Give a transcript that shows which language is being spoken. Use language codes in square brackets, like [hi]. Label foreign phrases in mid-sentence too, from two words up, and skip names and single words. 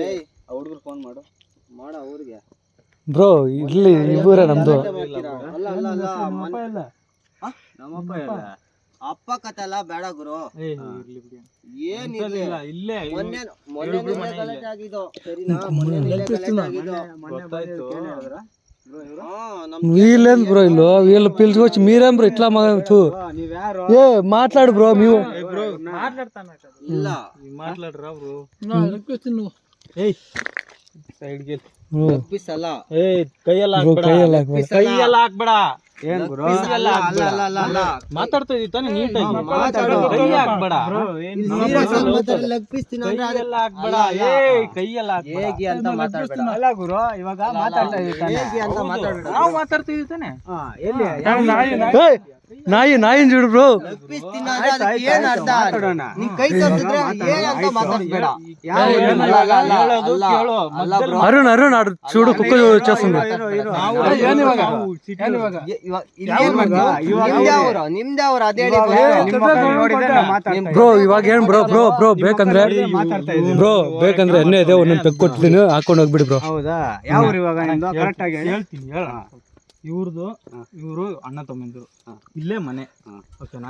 [kn] ಹುಡುಗರು ಫೋನ್ ಮಾಡು. ಮಾಡ ಊರಿಗೆ ಬ್ರೋ. ಇಲ್ಲಿ ಇವರೇ ನಮ್ದು. ನಮ್ಮಪ್ಪ ಇಲ್ಲ. ಅಪ್ಪ ಕತೆ ಎಲ್ಲ ಬೇಡ ಗುರು. ಏನಿಲ್ಲ ಇಲ್ಲೇ ಮೊನ್ನೆ ಗಲಾಟೆ ಆಗಿದ್ದು ಸರಿನಾ? [te] వీళ్ళేంది బ్రో ఇల్లు వీళ్ళు పిలుచుకొచ్చి మీరేం బ్రో ఇట్లా ఏ మాట్లాడు బ్రో మేము [kn] ಇಲ್ಲ [te] మాట్లాడరా బ్రో. [kn] ಕೈಯೆಲ್ಲ ಹಾಕ್ಬೇಡ. ಏನ್ ಬ್ರೋ ಮಾತಾಡ್ತಾ ಇದೀವಿ ತಾನೆ ನೀಟಾಗಿ. ಕೈ ಹಾಕ್ಬೇಡ. ಕೈಯೆಲ್ಲ ಹೇಗೆ ಅಂತ ಮಾತಾಡ್ಬೇಡ. ಅಲ್ಲ ಗುರು ಇವಾಗ ಮಾತಾಡ್ತಾ ಇದೀವಿ ನಾವು ಮಾತಾಡ್ತಾ ಇದೀವಿ ತಾನೆ. [te] నాయి చూడు బ్రో. అరుణ్ ఆడు చూడు కుక్క వచ్చేస్తుంది. [kn] ಬ್ರೋ ಇವಾಗ ಏನ್ ಬ್ರೋ ಬ್ರೋ ಬ್ರೋ ಬೇಕಂದ್ರೆ ಎಣ್ಣೆ ಇದೆ ಒಂದೊಂದು ತೆಗ್ ಕೊಡ್ತೀನಿ ಹಾಕೊಂಡು ಹೋಗ್ಬಿಡಿ ಬ್ರೋ. ಹೌದಾ? ಯಾವ ಇವಾಗ ಕರೆಕ್ಟ್ ಆಗಿ ಹೇಳ್ತೀನಿ. ಇವರು ಅಣ್ಣ ತಮ್ಮಂದಿರು ಇಲ್ಲೇ ಮನೆ. ಓಕೆನಾ?